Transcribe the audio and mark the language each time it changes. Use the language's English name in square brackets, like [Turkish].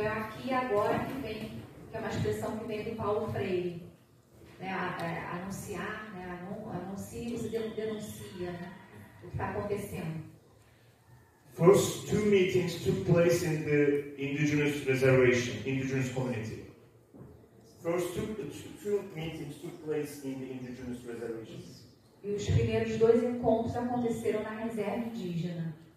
[Portuguese] Então é aqui e agora que vem, que é uma expressão que vem do Paulo Freire, né, anunciar, né, anuncia, você denuncia, né, o que está acontecendo. [English] First two meetings took place in the indigenous reservation, indigenous community. First two meetings took place in the indigenous reservations. [Portuguese] E os primeiros dois encontros aconteceram na reserva indígena.